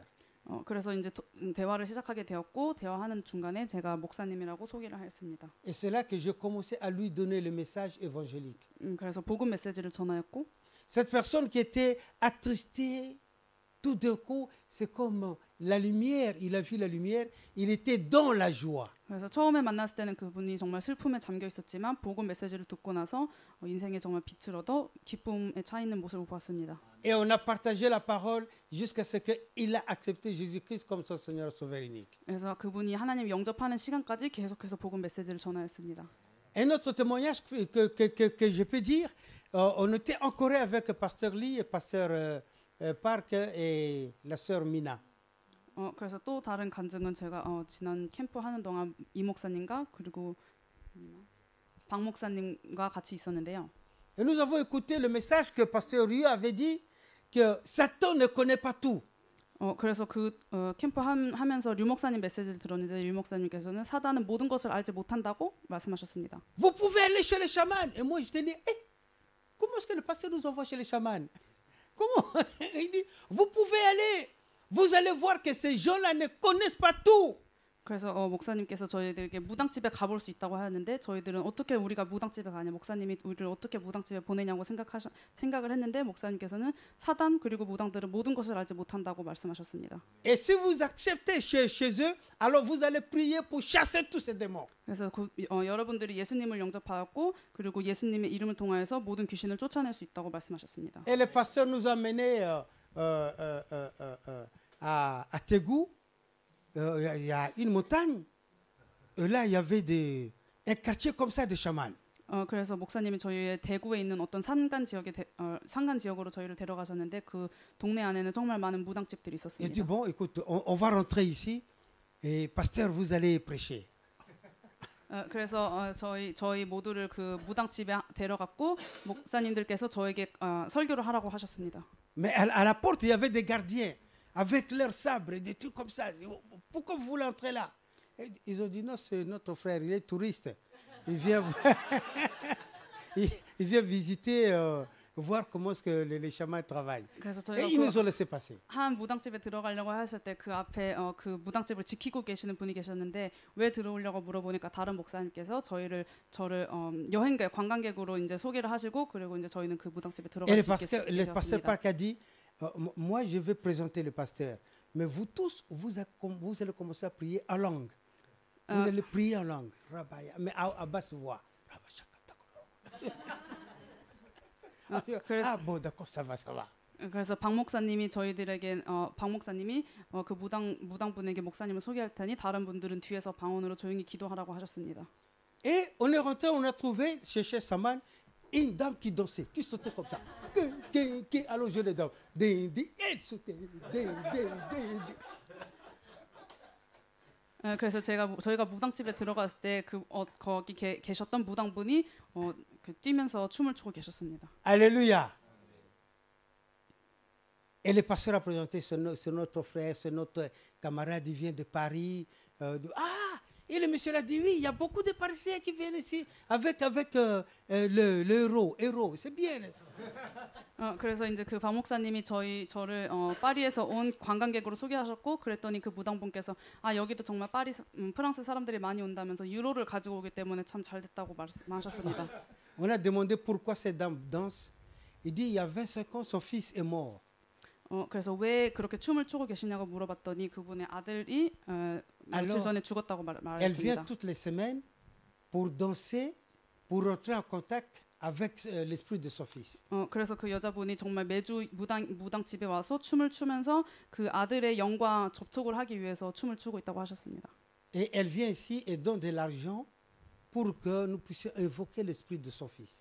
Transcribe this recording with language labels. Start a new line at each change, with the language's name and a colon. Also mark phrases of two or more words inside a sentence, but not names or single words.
Korean: 그래서 이제 대화를 시작하게 되었고 대화하는 중간에 제가 목사님이라고 소개를 하였습니다.
French: Et c'est là que j'ai commencé à lui donner le message évangélique.
Korean: 그래서 복음 메시지를 전하였고
French: Cette personne qui était attristée, tout d'un coup, c'est comme la lumière. Il a vu la lumière, il était dans la joie.
Korean: 그래서 처음에 만났을 때는 그분이 정말 슬픔에 잠겨 있었지만 복음 메시지를 듣고 나서 인생에 정말 빛을 얻어 기쁨에 차 있는 모습을 보았습니다.
French: Et on a partagé la parole jusqu'à ce qu'il a accepté Jésus-Christ comme son Seigneur Sauveur unique.
Korean: 그래서 그분이 하나님 영접하는 시간까지 계속해서 복음 메시지를 전하였습니다.
French: Un autre témoignage que je peux dire, on était en Corée avec Pasteur Lee et Pasteur Park et la sœur Mina.
Korean: 그래서 또 다른 간증은 제가 지난 캠프 하는 동안 이 목사님과 그리고 박 목사님과 같이 있었는데요.
French: Et nous avons écouté le message que Pasteur Ryu avait dit que Satan ne connaît pas tout.
Korean: 그래서 그 캠프 하면서 류 목사님 메시지를 들었는데 류 목사님께서는 사단은 모든 것을 알지 못한다고 말씀하셨습니다.
French: Vous pouvez aller chez les chamans. Et moi, je te dis, comment est-ce que le pasteur nous envoie chez les chamans? Comment? Il dit, vous pouvez aller. Vous allez voir que ces gens-là ne connaissent pas tout.
Korean: 그래서 목사님께서 저희들에게 무당집에 가볼 수 있다고 하는데 저희들은 어떻게 우리가 무당집에 가냐, 목사님이 우리를 어떻게 무당집에 보내냐고 생각을 했는데 목사님께서는 사단 그리고 무당들은 모든 것을 알지 못한다고 말씀하셨습니다.
French: Et si vous acceptez chez eux, alors vous allez prier pour chasser tous ces démons.
Korean: 그래서 여러분들이 예수님을 영접하였고 그리고 예수님의 이름을 통하여서 모든 귀신을 쫓아낼 수 있다고 말씀하셨습니다.
French: Et le pasteur nous a menés à Tégou. Il y a une montagne. Et là, il y avait un quartier comme ça de chamans.
Korean: 그래서 목사님이 저희의 대구에 있는 어떤 산간 지역으로 저희를 데려가셨는데 그 동네 안에는 정말 많은 무당집들이
French: Il
Korean: 있었습니다.
French: dit, bon, écoute, on va rentrer ici. Et pasteur, vous allez prêcher.
Korean: 그래서 저희 모두를 그 무당집에 데려갔고 목사님들께서 저에게 설교를 하라고 하셨습니다.
French: Mais à la porte, il y avait des gardiens avec leurs sabres et des trucs comme ça. Pourquoi vous voulez entrer là? Et ils ont dit, non, c'est notre frère, il est touriste. Il vient, il vient visiter, voir comment est-ce que les chamans travaillent. Et ils nous ont laissé passer.
Korean: 한 무당집에 들어가려고 하실 때 그 앞에 그 무당집을 지키고 계시는 분이 계셨는데 왜 들어오려고 물어보니까 다른 목사님께서 저를 여행객 관광객으로 이제 소개를 하시고 그리고 이제 저희는 그 무당집에 들어갈 수 있게
French: Le pasteur
Korean: 되었습니다.
French: Park a dit, moi je vais présenter le pasteur, mais vous tous vous allez commencer à prier en langue. Vous allez prier en langue, mais à basse voix. Ah bon, d'accord, ça va.
Korean: 그래서 박 목사님이 저희들에게 박 목사님이 그 무당분에게 목사님을 소개할 테니 다른 분들은 뒤에서 방언으로 조용히 기도하라고 하셨습니다.
French: Et on est rentré, on a trouvé chez Saman une dame qui dansait, qui sautait comme ça. Alors je les donne. Elle sautait.
Korean: 그래서 저희가 무당집에 들어갔을 때 거기 계셨던 무당분이 뛰면서 춤을 추고 계셨습니다.
French: Alléluia. Et le pasteur a présenté, c'est notre frère, c'est notre camarade, il vient de Paris. Et le monsieur a dit, oui, il y a beaucoup de Parisiens qui viennent ici avec le héros. C'est bien.
Korean: 그래서 이제 그 박 목사님이 저를 파리에서 온 관광객으로 소개하셨고 그랬더니 그 무당분께서 여기도 정말 프랑스 사람들이 많이 온다면서 유로를 가지고 오기 때문에 참 잘 됐다고 말씀하셨습니다.
French: On a demandé pourquoi cette dame danse. Il dit, il y a 25 ans, son fils est mort.
Korean: 그래서 왜 그렇게 춤을 추고 계시냐고 물어봤더니 그분의 아들이 며칠 전에 죽었다고 말했습니다.
French: Elle vient toutes les semaines pour danser, pour rentrer en contact avec l'esprit de son fils.
Korean: 그래서 그 여자분이 정말 매주 무당집에 와서 춤을 추면서 그 아들의 영과 접촉을 하기 위해서 춤을 추고 있다고 하셨습니다.
French: Et elle vient ici et donne de l'argent pour que nous puissions invoquer l'esprit de son fils.